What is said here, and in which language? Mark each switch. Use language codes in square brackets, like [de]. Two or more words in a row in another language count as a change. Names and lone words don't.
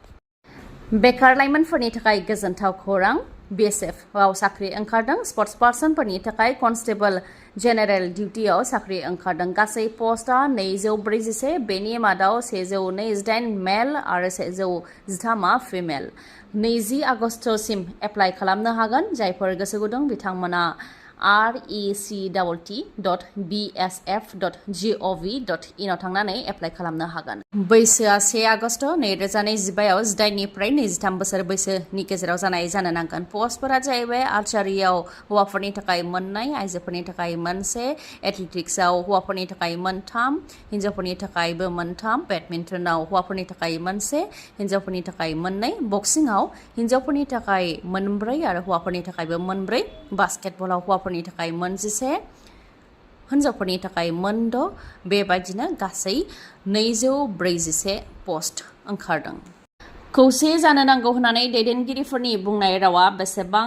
[brx] बेकार लाइमोनफोरनि थाखाय गोजोनथाव खौरां बिएसएफआव साख्रि ओंखारदों स्पर्ट्स पार्सनफोरनि थाखाय [en] constable general [brx] डिउटियाव साख्रि ओंखारदों गासै पस्टआ 241 बेनि मादाव 128 मेल आरो 113 फिमेल 20 आगस्तसिम एप्लाइ खालामनो हागोन जायफोर गोसो गुदुं बिथांमोना rect.bsf.gov.in आव थांनानै एप्लाइ खालामनो हागोन बैसोआ 1 आगस्त 2025 आव 18 निफ्राय 23 बोसोर बैसोनि गेजेराव जानाय जानो नांगोन पस्टफोरा जाहैबाय आर्चारियाव हौवाफोरनि थाखाय 2 आइजोफोरनि थाखाय 1 एथलेटिक्सआव हौवाफोरनि थाखाय 3 हिन्जावफोरनि थाखायबो 3 बेडमिन्टनाव हौवाफोरनि थाखाय 1 हिन्जावफोरनि थाखाय 2 बक्सिंआव हिन्जावफोरनि थाखाय 4 आरो हौवाफोरनि थाखायबो 4 बास्केटबलाव हौवाफोरनि थाखाय 11 हिन्जावफोरनि थाखाय 6 बेबायदिनो गासै 241 पस्ट ओंखारदों खौसे जानो नांगौ होननानै दैदेनगिरिफोरनि बुंनाय रावा बेसेबां